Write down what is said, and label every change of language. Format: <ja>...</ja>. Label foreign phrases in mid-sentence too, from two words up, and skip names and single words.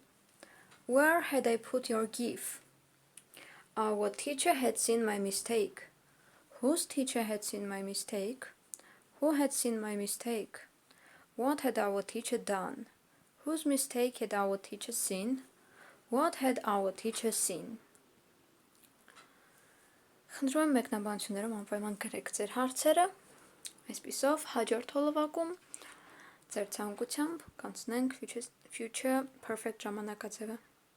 <en>Where had I put your gift? Our teacher had seen my mistake. Whose teacher had seen my mistake? Who had seen my mistake? What had our teacher done? Whose mistake had our teacher seen? What had our teacher seen?</en> <hy>Խնդրում եմ մեկնաբանություններում անպայման գրեք ձեր հարցերը, այսպիսով հաջորդ հոլովակում ձեր ցանկությամբ կանցնենք</hy> <en>future perfect</en> <hy>ժամանակաձևը։</hy>